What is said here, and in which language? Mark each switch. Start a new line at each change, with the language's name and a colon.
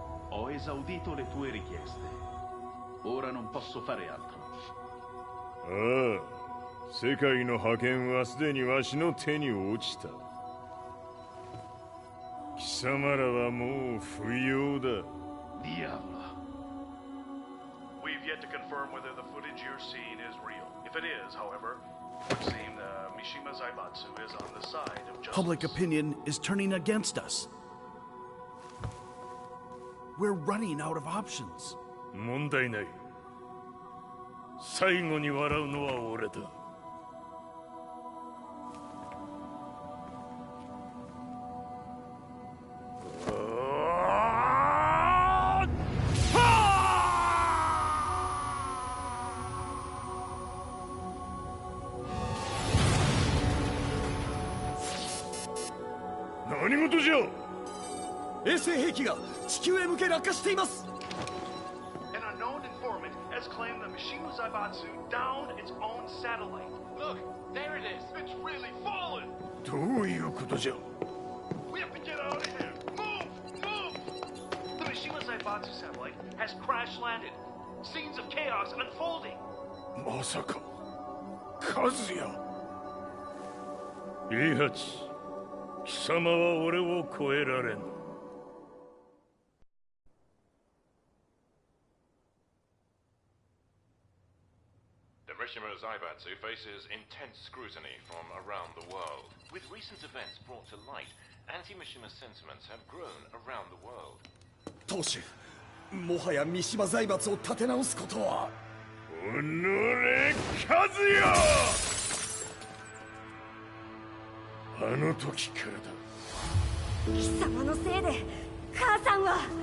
Italian: Ho esaudito le tue richieste. Ora non posso fare altro.
Japanese: 世界の覇権はすでにわしの手に落ちた。貴様らはもう不要だ。
English: We've yet to confirm whether the footage you're seeing is real. If it is, however, it would seem the Mishima Zaibatsu is on the side of justice. Public opinion is turning against us. We're running out of options.
Japanese: 問題ない。最後に笑うのは俺だ。何事じゃ。衛星兵器が地球へ向け落下しています。
English: An unknown informant has claimed the Mishima Zaibatsu downed its own satellite. Look, there it is. It's really fallen.
Japanese: どういうことじゃ。
English: We have to get out of here. Move! Move! The Mishima Zaibatsu satellite has crash landed. Scenes of chaos unfolding.
Japanese: まさか、和也。イハチ、貴様は俺を超えられん。
English: The Mishima Zaibatsu faces intense scrutiny from around the world. With recent events brought to light, anti-Mishima sentiments have grown around the world.
Japanese: 当主、もはや三島財閥を立て直すことは。おのれ、和也。あの時からだ。貴様のせいで母さんは。